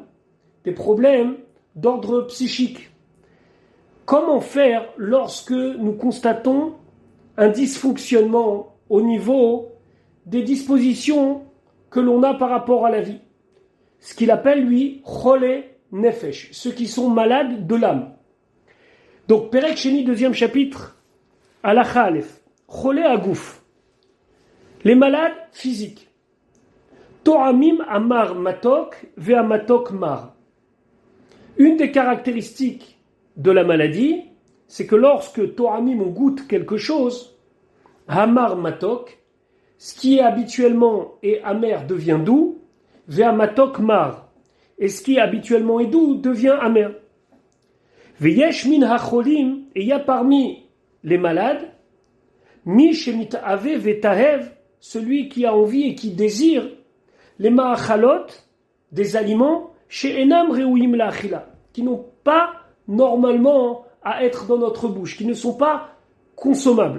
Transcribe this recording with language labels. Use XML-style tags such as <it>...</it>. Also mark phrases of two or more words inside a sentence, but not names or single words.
<fr>Des problèmes d'ordre psychique. Comment faire lorsque nous constatons un dysfonctionnement au niveau des dispositions que l'on a par rapport à la vie? Ce qu'il appelle, lui,</fr> <he>חולי נפש,</he> <fr>ceux qui sont malades de l'âme. Donc,</fr> <he>פרק שני,</he> <fr>2e chapitre,</fr> <he>הלכה אלף, חולי הגוף,</he> <fr>les malades physiques.</fr> <he>טועמים המר מתוק והמתוק מר.</he> <fr>Une des caractéristiques de la maladie, c'est que lorsque To'amim on goûte quelque chose,</fr> <he>המר מתוק,</he> <fr>ce qui est habituellement est amer devient doux,</fr> <he>והמתוק מר,</he> <fr>et ce qui habituellement est doux devient amer.</fr> <he>ויש מן החולים,</he> <fr>et il y a parmi les malades,</fr> <he>מי שמתאוה ותאב,</he> <fr>celui qui a envie et qui désire les ma'achalot, des aliments,</fr> <he>שאינם ראויים לאכילה,</he> <fr>qui n'ont pas normalement à être dans notre bouche, qui ne sont pas consommables.</fr>